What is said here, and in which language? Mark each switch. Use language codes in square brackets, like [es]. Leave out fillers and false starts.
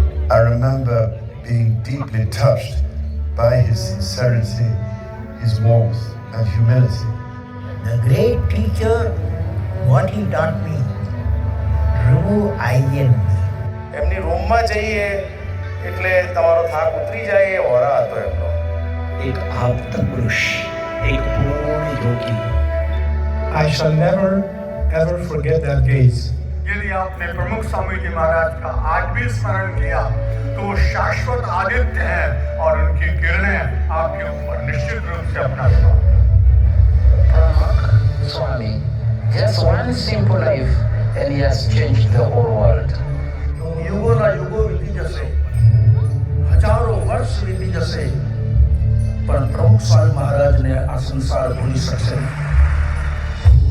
[en] I remember being deeply touched by his sincerity, his warmth and humility. The great teacher, what he taught me, remove I and me. [gu] એમની રૂમમાં જઈએ એટલે તમારો થાક ઉતરી જાય એ ઓરા હતો એમનો. [hi] एक आप्त पुरुष, एक पूर्ण योगी। [en] I shall never ever forget that gaze. [hi] यदि आपने प्रमुख स्वामी जी महाराज का आज भी स्मरण किया तो वो शाश्वत आदित्य है और उनकी किरणें आपके ऊपर निश्चित रूप से अपना [en] Pramukh Swami, just one simple life and he has changed the whole world. [gu] યુગોના યુગો વીતી જશે, હજારો વર્ષ વીતી જશે, પણ પ્રમુખ સ્વામી મહારાજને આ સંસાર ભૂલી શકશે નહીં.